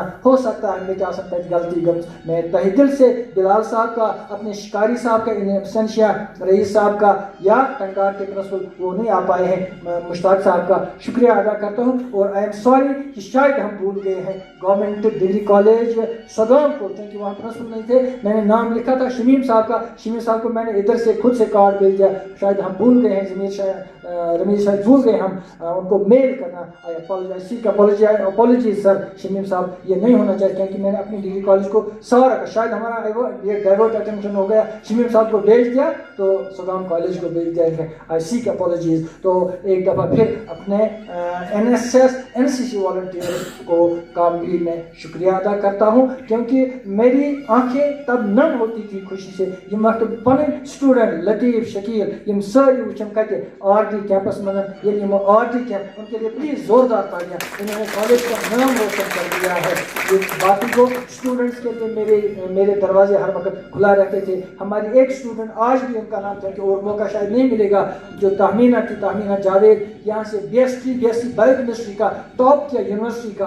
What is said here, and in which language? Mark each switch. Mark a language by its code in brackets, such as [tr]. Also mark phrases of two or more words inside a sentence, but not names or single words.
[ur] ہو سکتا ہے مٹا سکتا ہے غلطی. میں تہہ دل سے بلال صاحب کا، اپنے شکاری صاحب کا، ایبسنشیا رئیس صاحب کا، یا ٹنگار کے پرنسپل وہ نہیں آ پائے ہیں مشتاق صاحب کا شکریہ ادا کرتا ہوں. اور [en] I am sorry [ur] کہ شاید ہم بھول گئے ہیں گورنمنٹ ڈگری کالج سگام کو، کیونکہ وہاں پرنسپل نہیں تھے. میں نے نام لکھا تھا شمیم صاحب کا، شمیم صاحب کو میں نے ادھر سے خود سے کارڈ بھیج دیا. شاید ہم بھول گئے ہیں، رمیش شاید بھول گئے ہم ان کو میل کرنا. [en] I apologize, seek apologize apologies sir [ur] شمیم صاحب, یہ نہیں ہونا چاہیے کیونکہ میں نے اپنی ڈگری کالج کو سوا رکھا, شاید ہمارا یہ [en] divert attention [ur] ہو گیا, شمیم صاحب کو بھیج دیا تو سگام کالج کو بھیج دیا. [en] I seek apologies. [ur] تو ایک دفعہ پھر اپنے NCC والنٹیئرز کو کاملی میں شکریہ ادا کرتا ہوں, کیونکہ میری آنکھیں تب نم ہوتی تھی خوشی سے [ks] یم وقت پن سٹوڈنٹ لطیف شکیل یم ساری وچھم کتے [ur] RD کیمپس میں یعنی RD کیمپ, ان کے لیے پلیز زوردار تالیاں, انہوں نے کالج کا نام روشن کر دیا ہے. باقی کو اسٹوڈنٹس کے لیے میرے دروازے ہر وقت کھلا رہتے تھے. ہماری ایک اسٹوڈنٹ آج بھی ان کا نام تھا کہ اور موقع شاید نہیں ملے گا, جو تہمینہ تھی, تہمینہ جاوید, یہاں سے BSc بایوکیمسٹری کا ٹاپ کیا یونیورسٹی کا.